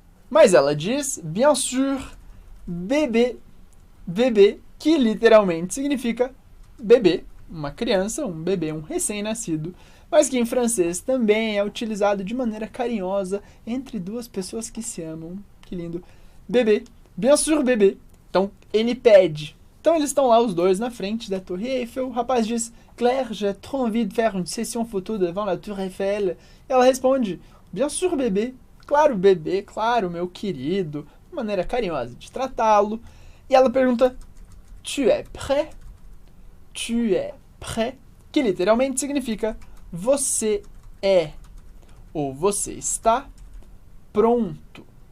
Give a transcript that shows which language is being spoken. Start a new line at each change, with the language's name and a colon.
Portuguese: Mas ela diz,
French: bien sûr, bébé, bébé,
Portuguese: que literalmente significa bebê, uma criança, um bebê, um recém-nascido, mas que em francês também é utilizado de maneira carinhosa entre duas pessoas que se amam. Que lindo. Bebê,
French: bien sûr,
Portuguese: bebê. Então, ele pede. Então, eles estão lá os dois na frente da Torre Eiffel. O rapaz diz, Claire,
French: j'ai trop envie de faire une session photo devant la Tour Eiffel.
Portuguese: E ela responde,
French: bien sûr,
Portuguese: bebê. Claro, bebê, claro, meu querido. De maneira carinhosa de tratá-lo. E ela pergunta,
French: tu es prêt? Tu es prêt?
Portuguese: Que literalmente significa você é ou você está pronto.